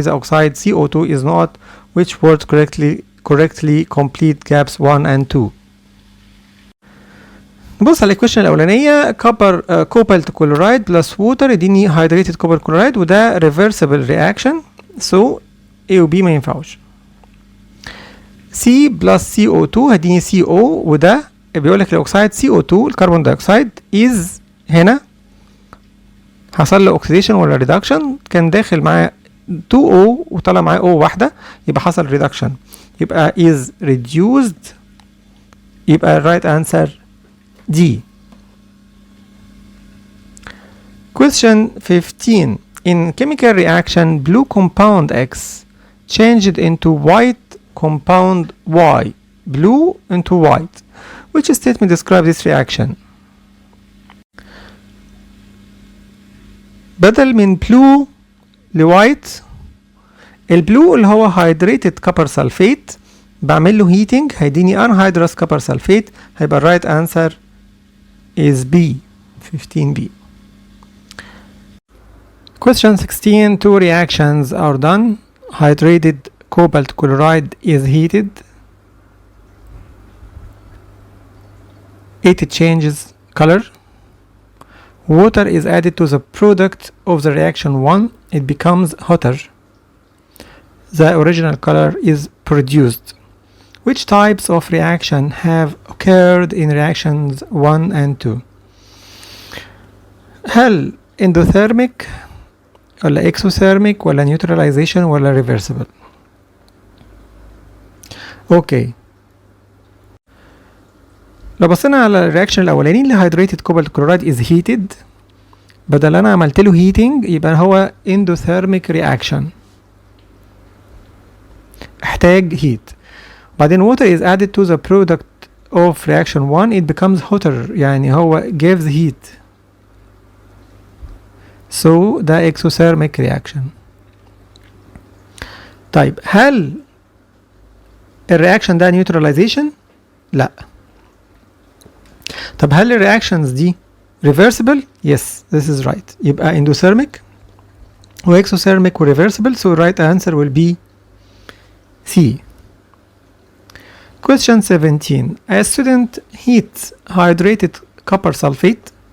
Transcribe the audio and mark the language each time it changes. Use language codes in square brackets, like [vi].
[en] The oxide CO2 is not. Which words correctly complete gaps 1 and 2؟ [ar] نبص على الكويشن الاولانيه. [en] cobalt chloride plus water يديني hydrated cobalt chloride، وده reversible reaction، so A و B [ar] ما ينفعوش. C plus CO2 هديني CO، وده بيقول لك الاكسيد CO2 الكربون دايوكسيد is هنا حصل له اوكسيديشن ولا ريدكشن؟ كان داخل معاه 2O وطلع معاه O واحده، يبقى حصل ريدكشن. يبقى [en] is reduced. يبقى right answer D. Question 15. In chemical reaction, blue compound X changed into white compound Y. Blue into white. Which statement describes this reaction? [ar] بدل من blue لوايت، البلو اللي هو hydrated copper sulfate بعمل له heating هيديني anhydrous copper sulfate. هيبقى [en] right answer is B. 15B. Question 16. Two reactions are done. Hydrated cobalt chloride is heated. It changes color. Water is added to the product of the reaction 1. It becomes hotter. The original color is produced. Which types of reaction have occurred in reactions 1 and 2? [ar] هل endothermic ولا exothermic ولا neutralization ولا reversible؟ اوكي، لو بصينا على الرياكشن الاولاني اللي [en] hydrated cobalt chloride is heated، [ar] بدل انا عملت له heating يبقى هو endothermic reaction، احتاج heat. بعدين [en] water is added to the product of reaction 1 it becomes hotter، [ar] يعني هو [en] gives heat. So [ar] ده [en] exothermic reaction. [ar] طيب هل الرياكشن ده neutralization؟ لا. طب هل الرياكشنز دي reversible؟ [en] Yes, this is right. [ar] يبقى endothermic و exothermic و reversible. [en] So right answer will be C. Question 17. A student heats hydrated copper sulfate.